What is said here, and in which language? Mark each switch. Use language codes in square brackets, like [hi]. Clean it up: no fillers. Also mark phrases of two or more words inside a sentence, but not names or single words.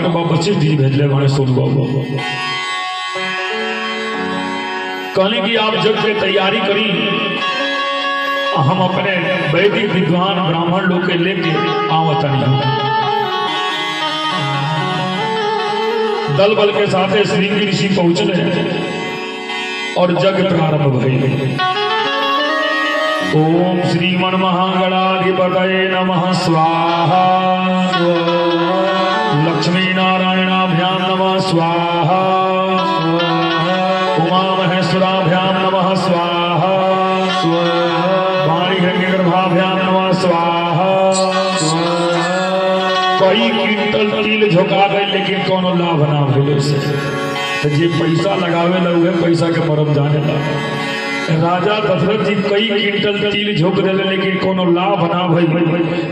[bho] तो बाबा वशिष्ठ जी भेजले बने सुन बाबू, कहने की आप जग की तैयारी करी, हम अपने वैदिक विद्वान ब्राह्मण लोग के लेके आवतनी। दल बल के साथ श्रृंगी ऋषि पहुंचले और जग प्रारंभ भइल। [sa] ओम श्रीमन महागणाधिपतये नमः स्वाहा, लक्ष्मी नारायणाभ्याम नमः स्वाहा, उमा महेश्वराभ्याम नमः स्वाहा, गर्भाभ्याम नमः स्वाहा। [bho] कई क्विंटल तिल झोंका गए लेकिन कोनो लाभ ना भेल से। तो जे पैसा लगावे लगे पैसा के मरम जाने लगा। राजा दशरथ जी कई क्विंटल तिल झोंक दिले लेकिन कोनो लाभ ना भइल।